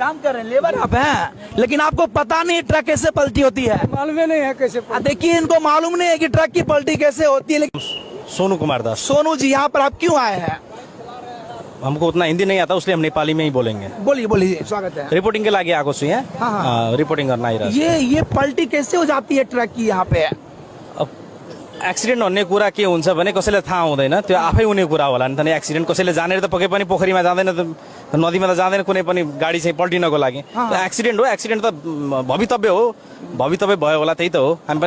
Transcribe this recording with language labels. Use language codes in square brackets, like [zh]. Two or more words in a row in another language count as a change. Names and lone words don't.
[hi] काम कर रहे हैं, लेबर आप हैं, लेकिन आपको पता नहीं ट्रक कैसे पलटी होती है। मालूम ही नहीं है कैसे देखिए इनको मालूम नहीं है कि ट्रक की पलटी कैसे होती है। लेकिन सोनू कुमार दास। सोनू जी यहाँ पर आप क्यों आए हैं? हमको उतना हिंदी नहीं आता इसलिए हम नेपाली में ही बोलेंगे। बोलिए बोलिए, स्वागत है। [ne] रिपोर्टिंग के लागे आएको छु यहाँ। [hi] हाँ। [ne] रिपोर्टिंग करना आइरहेको छु। [hi] ये पलटी कैसे हो जाती है ट्रक की यहाँ पे? [ne] अब एक्सिडेन्ट भन्ने कुरा के हुन्छ भने कसैलाई थाहा हुँदैन, त्यो आफै हुने कुरा होला नि त। नि एक्सिडेन्ट कसैले जानेर त पक्कै पनि पोखरीमा जाँदैन, त नदीमा त जाँदैन कुनै पनि गाडी चाहिँ पल्टिनको लागि। एक्सिडेन्ट हो, एक्सिडेन्ट त भवितव्य हो, भवितव्य भयो होला, त्यही त हो। हामी पनि